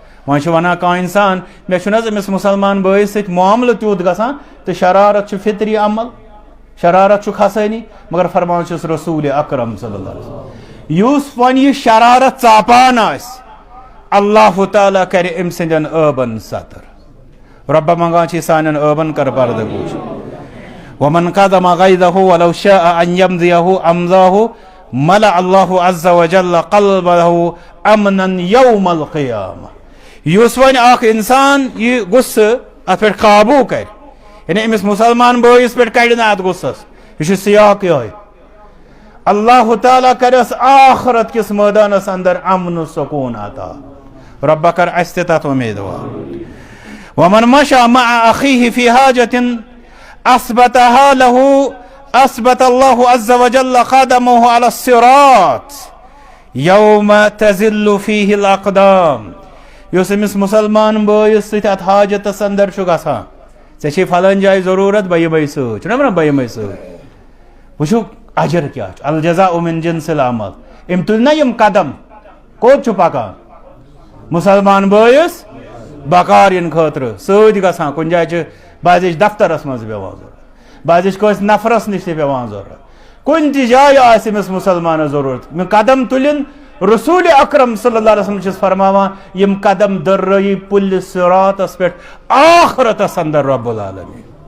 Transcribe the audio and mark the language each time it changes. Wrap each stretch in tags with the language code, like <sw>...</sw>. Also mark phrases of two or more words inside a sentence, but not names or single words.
<ks>وۄنۍ ونان کانٛہہ انسان مےٚ چھُنہٕ حظ أمِس مُسلمان بٲیِس سۭتۍ معاملہٕ تیوٗت گژھان تہٕ شرارت چھُ فطری عمل، شرارت چھُ کھسٲنی، مگر فرمان چھُس رسوٗلِ اکرم</ks> <ar>صلی اللہ علیہ وسلم</ar> <ks>یُس وۄنۍ یہِ شرارت ژاپان آسہِ اللہ تعالیٰ کرِ أمۍ سٕنٛدٮ۪ن ٲبن سطر۔ رۄبہ منٛگان چھِ سانٮ۪ن ٲبن کر پردٕ گوش۔</ks> <ar>ومن قدم غیظہ ولو شاء ان یمضیہ امضاہ ملأ اللہ عز وجل قلبہ امنا یوم القیامہ۔</ar> <ks>یُس وۄنۍ اکھ انسان یہِ غصہٕ اتھ پٮ۪ٹھ قابوٗ کرِ، یعنی أمِس مُسلمان بٲیِس پٮ۪ٹھ کڑِ نہٕ اتھ غصس، یہِ چھُ سیاق یِہوٚے، اللہ تعالیٰ کرٮ۪س آخرت کِس مٲدانس اندر امن و سکوٗن عطا۔ رۄبہ کر اسہِ تہِ تتھ اُمیٖدوار۔</ks> <ar>ومن مشى مع اخیہ فی حاجة اثبتها له اثبت اللہ عز وجل قدمه على الصراط یوم تزل فیہ الاقدام۔</ar> <ks>یُس أمِس مُسلمان بٲیِس سۭتۍ اتھ حاجتس اندر چھُ گژھان، ژےٚ چھے فلٲنۍ جایہِ ضروٗرت بہٕ یِمے سۭتۍ، چھُنا ونان بہٕ یِمے سۭتۍ، وٕچھو اجر کیٛاہ چھُ،</ks> <ar>الجزاء من جنس العمل۔</ar> <ks>أمۍ تُلۍ نا یِم قدم، کوٚت چھُ پکان؟ مُسلمان بٲیِس بکار یِنہٕ خٲطرٕ، سۭتۍ گژھان کُنہِ جایہِ چھِ بعضے چھِ دفترس منٛز بیٚہوان ضوٚرتھ، بعضے چھِ کٲنٛسہِ نفرس نِش تہِ بیٚہوان ضوٚرتھ، کُنہِ تہِ جایہِ آسہِ أمِس مُسلمانس ضروٗرت، مےٚ قدم تُلٕنۍ، رسوٗلِ اکرم</ks> <ar>صلی اللہ علیہ وسلم</ar> <ks>چھُس فرماوان یِم قدم دٔررٲیی پُلہِ صراطس پٮ۪ٹھ آخرتس اندر</ks> <ar>رۄب العالمیٖن۔</ar>